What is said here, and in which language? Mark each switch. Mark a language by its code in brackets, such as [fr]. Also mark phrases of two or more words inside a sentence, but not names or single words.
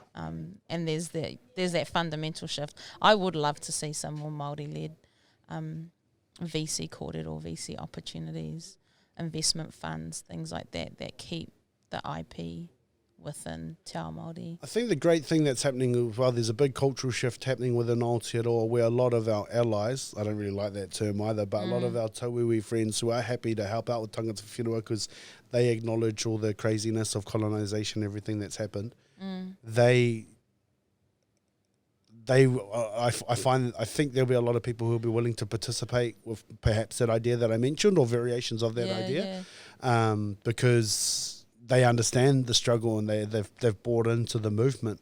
[en] And there's that fundamental shift. I would love to see some more Māori-led VC kōrero, VC opportunities, investment funds, things like that keep the IP within [mi] Te Ao Māori. [en] I think the great thing that's happening, well, there's a big cultural shift happening within Aotearoa where a lot of our allies, I don't really like that term either, but a lot of our tauiwi friends who are happy to help out with [mi] tangata whenua [en] because they acknowledge all the craziness of colonisation, everything that's happened. I think there'll be a lot of people who will be willing to participate with perhaps that idea that I mentioned or variations of that idea, because they understand the struggle and they've bought into the movement.